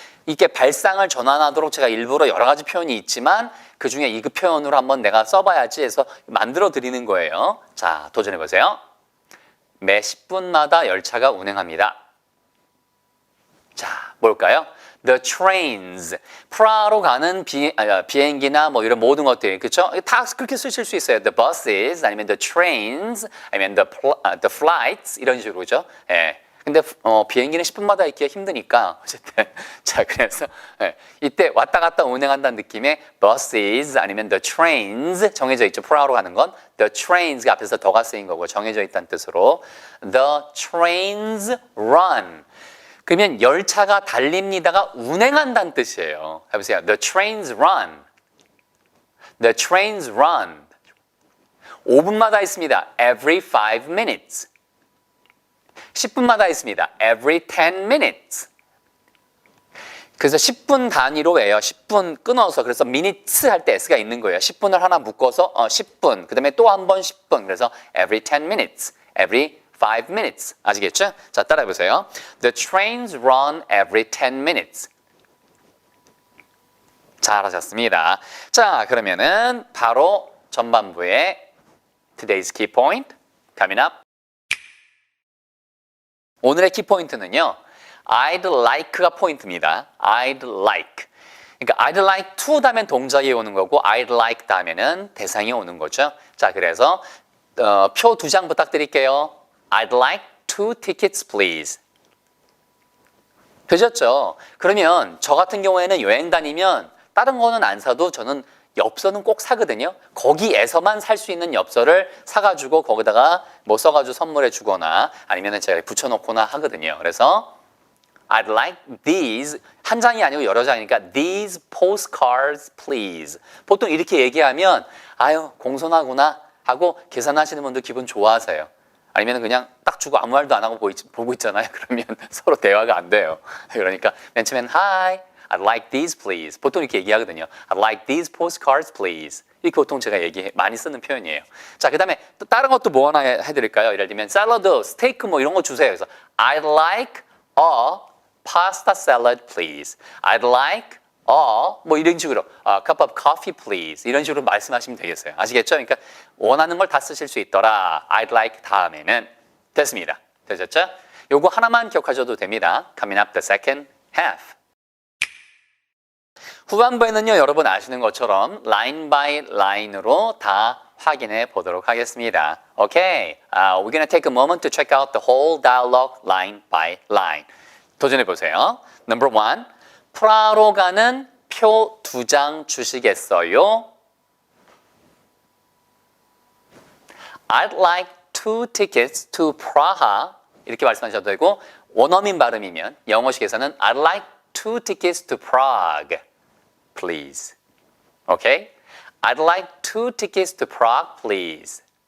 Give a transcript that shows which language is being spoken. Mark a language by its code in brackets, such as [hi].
[ko] 이게 발상을 전환하도록 제가 일부러 여러 가지 표현이 있지만 그중에 이 표현으로 한번 내가 써봐야지 해서 만들어 드리는 거예요. 자, 도전해 보세요. 매 10분마다 열차가 운행합니다. 자, 뭘까요? [en] The trains. [ko] 프라하로 가는 비행기나 뭐 이런 모든 것들, 그렇죠? 다 그렇게 쓰실 수 있어요. [en] The buses, 아니면 the trains, 아니면 the flights [ko] 이런 식으로, 그죠? 예. 근데 비행기는 10분마다 있기가 힘드니까 어쨌든 자 그래서 이때 왔다 갔다 운행한다는 느낌의 buses 아니면 the trains 정해져 있죠. 프라하로 가는 건 the trains가 앞에서 더가 쓰인 거고 정해져 있다는 뜻으로 [en] the trains run. [ko] 그러면 열차가 달립니다가 운행한다는 뜻이에요. 해보세요. [en] The trains run. The trains run. [ko] 5분마다 있습니다. [en] Every 5 minutes. [ko] 10분마다 있습니다. [en] Every 10 minutes. [ko] 그래서 10분 단위로 해요. 10분 끊어서. 그래서 minutes 할 때 S가 있는 거예요. 10분을 하나 묶어서 10분. 그 다음에 또 한 번 10분. 그래서 [en] every 10 minutes. Every 5 minutes. [ko] 아시겠죠? 자, 따라해 보세요. [en] The trains run every 10 minutes. [ko] 잘하셨습니다. 자, 그러면은 바로 전반부의 [en] today's key point coming up. [ko] 오늘의 키포인트는요. I'd like가 포인트입니다. [en] I'd like. [ko] 그러니까 I'd like to 다음엔 동작이 오는 거고 I'd like 다음에는 대상이 오는 거죠. 자, 그래서 표 2장 부탁드릴게요. [en] I'd like 2 tickets, please. [ko] 되셨죠? 그러면 저 같은 경우에는 여행 다니면 다른 거는 안 사도 저는 엽서는 꼭 사거든요. 거기에서만 살 수 있는 엽서를 사가지고 거기다가 뭐 써가지고 선물해 주거나 아니면 제가 붙여놓거나 하거든요. 그래서 [en] I'd like these, [ko] 한 장이 아니고 여러 장이니까 [en] these postcards, please. [ko] 보통 이렇게 얘기하면 아유 공손하구나 하고 계산하시는 분들 기분 좋아하세요. 아니면 그냥 딱 주고 아무 말도 안 하고 보고 있잖아요. 그러면 서로 대화가 안 돼요. 그러니까 맨 처음엔 [en] Hi, I'd like these please. [ko] 보통 이렇게 얘기하거든요. [en] I'd like these postcards please. [ko] 이렇게 보통 제가 많이 쓰는 표현이에요. 자, 그 다음에 또 다른 것도 뭐 하나 해드릴까요? 예를 들면 샐러드, 스테이크 뭐 이런 거 주세요. 그래서 [en] I'd like a pasta salad please. I'd like [ko] 뭐 이런 식으로 [en] a cup of coffee please. [ko] 이런 식으로 말씀하시면 되겠어요. 아시겠죠? 그러니까 원하는 걸 다 쓰실 수 있더라. I'd like 다음에는 됐습니다. 되셨죠? 요거 하나만 기억하셔도 됩니다. [en] Coming up the second half. [ko] 후반부에는요, 여러분 아시는 것처럼 line by line으로 다 확인해 보도록 하겠습니다. [en] Okay, we're gonna take a moment to check out the whole dialogue line by line. [ko] 도전해 보세요. Number 1, 프라하로 가는 표 2장 주시겠어요? [en] I'd like 2 tickets to Praha. [ko] 이렇게 말씀하셔도 되고 원어민 발음이면 영어식에서는 [en] I'd like 2 tickets to Prague. Please. Okay? I'd like 2 tickets to Prague, please.